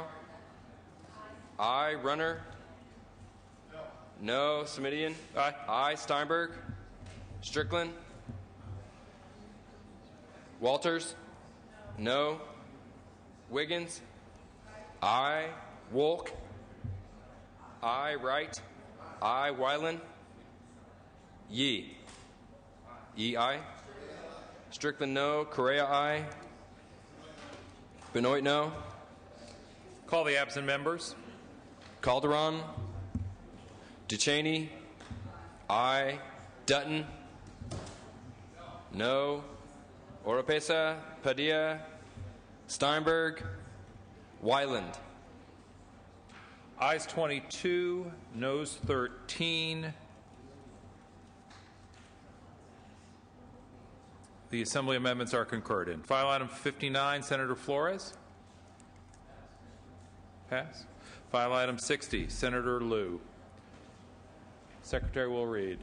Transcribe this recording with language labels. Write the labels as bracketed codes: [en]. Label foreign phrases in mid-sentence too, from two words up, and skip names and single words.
[en] Aye. Runner? No. Semidian? Aye. Aye. Steinberg? Strickland? Walters? No. Wiggins? Aye. Wolk? Aye. Wright? Aye. Weiland? Yee? Yee, aye. Strickland, no. Correa, aye. Benoit, no. Call the absent members. Calderon? DeCheney? Aye. Dutton? No. Oropesa? Padilla? Steinberg? Weiland? Ayes 22, noes 13. The Assembly amendments are concurred in. File item 59, Senator Flores. Pass. File item 60, Senator Liu. Secretary will read.